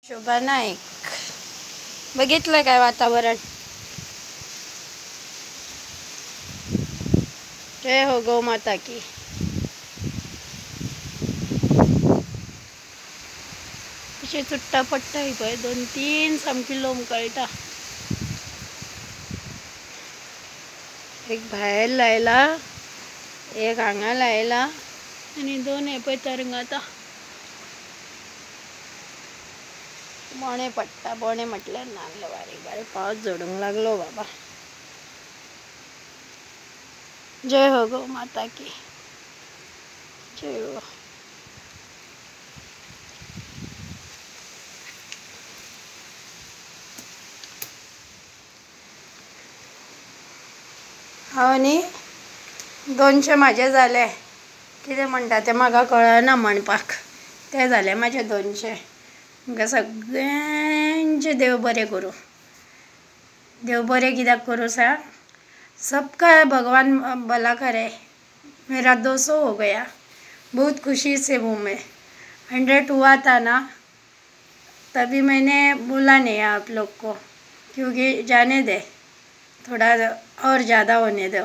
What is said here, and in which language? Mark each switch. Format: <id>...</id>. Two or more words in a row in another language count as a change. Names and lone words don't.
<kok>शोभा नाईक बघितलं काय वातावरण.</kok> <hi>जय हो गौ माता की.</hi> <kok>अशी चुट्टा पट्टा ही पळय 2-3 सामकी लोंब कळटा. एक भायर लायला, एक हांगा लायला आणि 2 हे पळय तरंगाता. बोणे पडटा. बोणे म्हटल्यार नाल्ल बारीक बारीक पावस झडूंक लागलो बाबा.</kok> <hi>जय हो गौ माता की. जय हो.</hi> <kok>हांव न्ही 200 म्हाजे जाले. कितें म्हणटा तें म्हाका कळना म्हणपाक. ते जाले म्हाजे 200. तुमकां सगळ्यांचें देव बरें करूं. देव बरें कित्याक करूं सांग.</kok> <hi>सबका भगवान भला करे. मेरा 200 हो गया. बहुत खुशी से हूँ मैं. 100 हुआ था ना, तभी मैंने बोला नहीं आप लोग को, क्योंकि जाने दे थोड़ा और ज़्यादा होने दो.</hi>